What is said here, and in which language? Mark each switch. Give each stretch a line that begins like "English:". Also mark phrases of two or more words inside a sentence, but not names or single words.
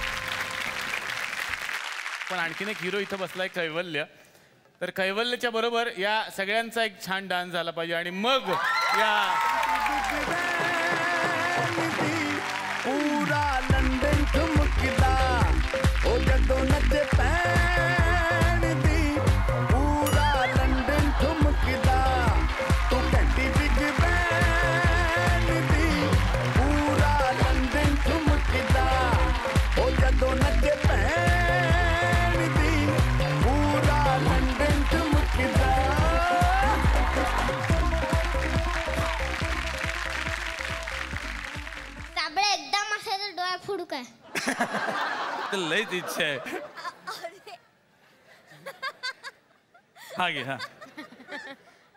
Marathi: पण आणखीन एक हिरो इथं बसलाय कैवल्य. तर कैवल्यच्या बरोबर या सगळ्यांचा एक छान डान्स झाला पाहिजे. आणि मग या
Punjabi: ਪੂਰਾ ਲੰਡਨ ਠੁਮਕਦਾ ਓ ਜਦੋਂ ਨੱਚੇ ਪੈਨ ਦੀ. ਪੂਰਾ ਲੰਡਨ ਠੁਮਕਦਾ ਤੂ ਕਹਿਤੀ ਬਿਗ ਬੈਨ ਦੀ. ਪੂਰਾ ਲੰਡਨ ਠੁਮਕਦਾ ਓ ਜਦੋਂ ਨੱਚੇ ਪੈਨ ਦੀ. ਪੂਰਾ ਲੰਡਨ ਠੁਮਕਦਾ.
Marathi: साबळे एकदम असायचा डोळा फोडू काय? लयच इच्छा आहे. हा घे. हा